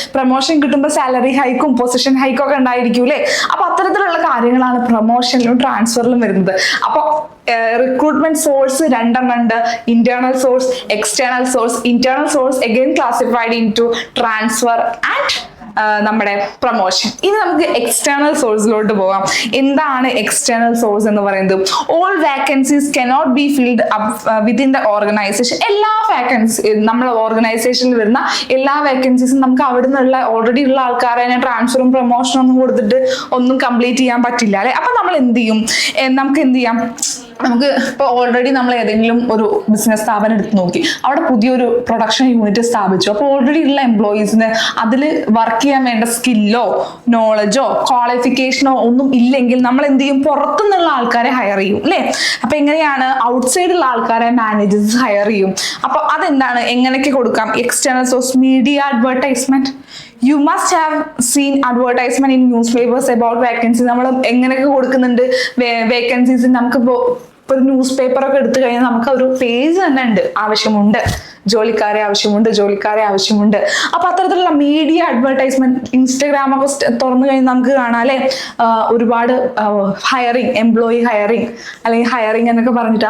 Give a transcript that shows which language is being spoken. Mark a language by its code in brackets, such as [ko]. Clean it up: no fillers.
[ml] Promotion കിട്ടുമ്പോൾ salary ഹൈക്കും position ഹൈക്കും ഒക്കെ ഉണ്ടായിരിക്കും അല്ലെ. അപ്പൊ അത്തരത്തിലുള്ള കാര്യങ്ങളാണ് പ്രമോഷനിലും ട്രാൻസ്ഫറിലും വരുന്നത്. അപ്പൊ റിക്രൂട്ട്മെന്റ് സോഴ്സ് രണ്ടെണ്ണം ഉണ്ട്, internal source, external source. [en] internal source again classified into transfer and [ml] നമ്മുടെ [en] Promotion. [ml] ഇനി നമുക്ക് എക്സ്റ്റേണൽ സോഴ്സിലോട്ട് പോകാം. എന്താണ് എക്സ്റ്റേണൽ സോഴ്സ് എന്ന് പറയുന്നത്? [en] All vacancies cannot be filled within the organization. [ml] എല്ലാ വാക്കൻസി നമ്മുടെ ഓർഗനൈസേഷനിൽ വരുന്ന എല്ലാ വാക്കൻസീസും നമുക്ക് അവിടെ നിന്നുള്ള ഓൾറെഡി ഉള്ള ആൾക്കാരെ ട്രാൻസ്ഫറും പ്രൊമോഷനും ഒന്നും കൊടുത്തിട്ട് ഒന്നും കംപ്ലീറ്റ് ചെയ്യാൻ പറ്റില്ല അല്ലെ. അപ്പൊ നമ്മൾ എന്ത് ചെയ്യും, നമുക്ക് എന്ത് ചെയ്യാം, നമുക്ക് ഇപ്പോൾ ഓൾറെഡി നമ്മൾ ഏതെങ്കിലും ഒരു ബിസിനസ് സ്ഥാപനം എടുത്ത് നോക്കി, അവിടെ പുതിയൊരു പ്രൊഡക്ഷൻ യൂണിറ്റ് സ്ഥാപിച്ചു. അപ്പോൾ ഓൾറെഡി ഉള്ള എംപ്ലോയീസിന് അതിൽ വർക്ക് ചെയ്യാൻ വേണ്ട സ്കില്ലോ നോളജോ ക്വാളിഫിക്കേഷനോ ഒന്നും ഇല്ലെങ്കിൽ നമ്മൾ എന്ത് ചെയ്യും, പുറത്തുനിന്നുള്ള ആൾക്കാരെ ഹയർ ചെയ്യും അല്ലേ. അപ്പൊ എങ്ങനെയാണ്, ഔട്ട്സൈഡുള്ള ആൾക്കാരെ മാനേജേഴ്സ് ഹയർ ചെയ്യും. അപ്പൊ അതെന്താണ്, എങ്ങനെയൊക്കെ കൊടുക്കാം? External source, media advertisement. [en] You must have seen advertisement in newspapers about vacancies. [ml] നമ്മൾ എങ്ങനെയൊക്കെ കൊടുക്കുന്നുണ്ട് വേക്കൻസീസ്. നമുക്കിപ്പോൾ ഒരു ന്യൂസ് പേപ്പർ ഒക്കെ എടുത്തു കഴിഞ്ഞാൽ നമുക്ക് ഒരു പേജ് തന്നെ ഉണ്ട്, ആവശ്യമുണ്ട് ജോലിക്കാരെ ആവശ്യമുണ്ട്. അപ്പൊ അത്തരത്തിലുള്ള മീഡിയ അഡ്വർടൈസ്മെന്റ്, ഇൻസ്റ്റഗ്രാം ഒക്കെ തുറന്നു കഴിഞ്ഞാൽ നമുക്ക് കാണാം അല്ലെ, ഒരുപാട് ഹയറിങ്, എംപ്ലോയി ഹയറിങ് അല്ലെങ്കിൽ ഹയറിങ് എന്നൊക്കെ പറഞ്ഞിട്ട്.